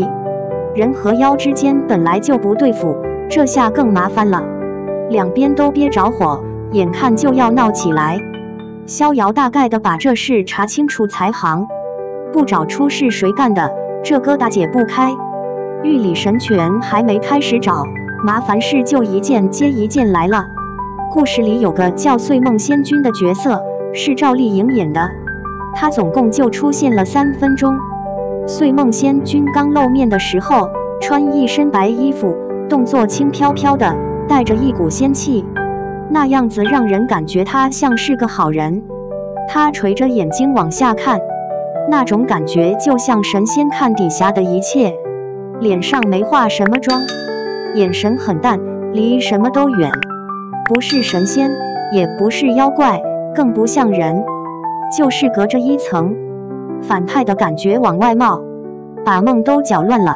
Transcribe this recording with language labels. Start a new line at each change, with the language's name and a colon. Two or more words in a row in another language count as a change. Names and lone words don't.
Chinese: 人和妖之間本來就不對付，這下更麻煩了，兩邊都憋着火，眼看就要鬧起來。逍遙大概的把這事查清楚才行，不找出是誰幹的，這疙瘩解不開。玉里神拳還沒開始找，麻煩事就一件接一件來了。故事裡有個叫歲夢仙君的角色，是趙麗穎演的，她總共就出現了3分鐘。歲夢仙君剛露面的時候，穿一身白衣服，動作輕飄飄的，帶着一股仙氣，那樣子讓人感覺他像是個好人。他垂着眼睛往下看，那種感覺就像神仙看底下的一切。臉上沒化什麼妝，眼神很淡，離什麼都遠，不是神仙，也不是妖怪，更不像人，就是隔着一層反派的感覺往外冒，把夢都攪亂了。